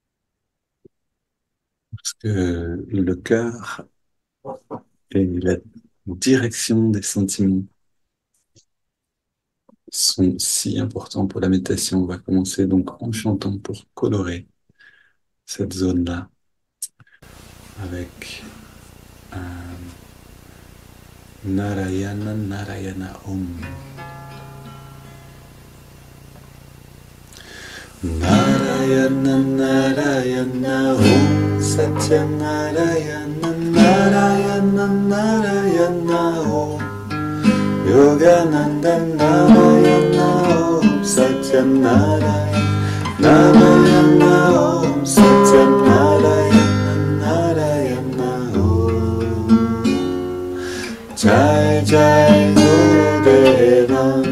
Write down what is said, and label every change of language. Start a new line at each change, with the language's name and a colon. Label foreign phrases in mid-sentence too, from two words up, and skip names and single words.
French: Parce que le cœur est direction des sentiments sont si importants pour la méditation. On va commencer donc en chantant pour colorer cette zone-là avec un
Sanskrit: नारायण नारायण ॐ. नारायण नारायण ॐ सत्य नारायण नारायण नारायण ॐ योगानन्द नारायण ॐ सत्य नारायण नारायण ॐ सत्य नारायण नारायण ॐ जय जय गुरुदेव